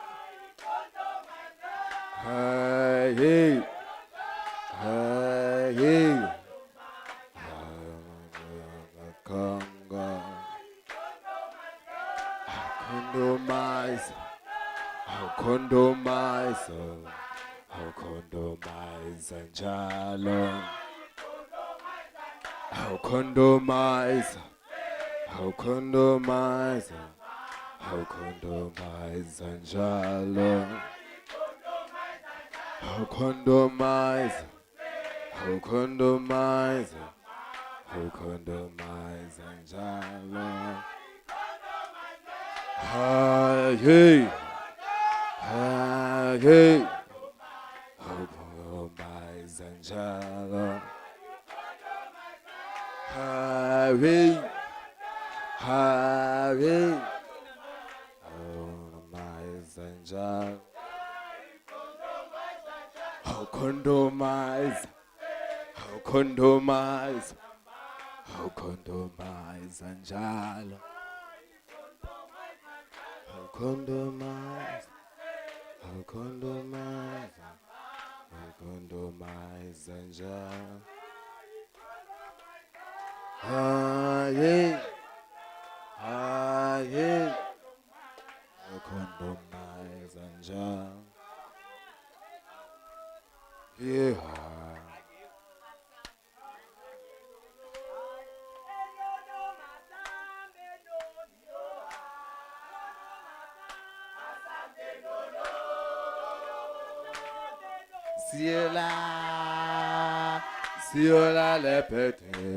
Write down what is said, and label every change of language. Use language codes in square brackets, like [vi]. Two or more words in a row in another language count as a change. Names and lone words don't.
[en] Hey, hey, hey, hey. Congo. Condomize, I'll condomize, I'll condomize njalo. I'll condomize, I'll condomize, I'll condomize njalo. I'll condomize, I'll condomize, I'll condomize njalo. Ah yeah, ah yeah. I'll condomize njalo. Ah yeah, ah yeah. Condomize njalo. I'll condomize, I'll condomize, I'll condomize njalo. I'll condomize, I'll condomize, I'll condomize njalo. Ah yeah, ah yeah. I'll condomize njalo. [nd] Yeah. Siola, siola le pete.